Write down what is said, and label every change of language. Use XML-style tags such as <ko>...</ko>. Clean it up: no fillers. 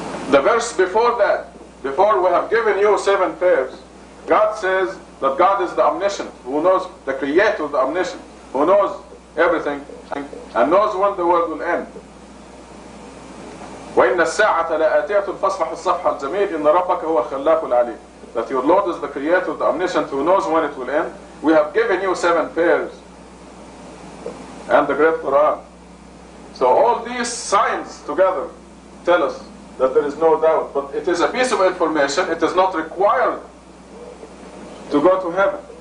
<en>The verse before that, before we have given you 7 pairs, God says that God is the omniscient, who knows, the creator, the omniscient, who knows everything and knows when the world will end.</en> <ar>وإن الساعة لآتية فاصفح الصفح الجميل إن ربك هو الخلاق العليم.</ar> <en>That your Lord is the Creator, the Omniscient, who knows when it will end. We have given you 7 pairs and the great Quran. So all these signs together tell us that there is no doubt. But it is a piece of information. It is not required to go to heaven.</en>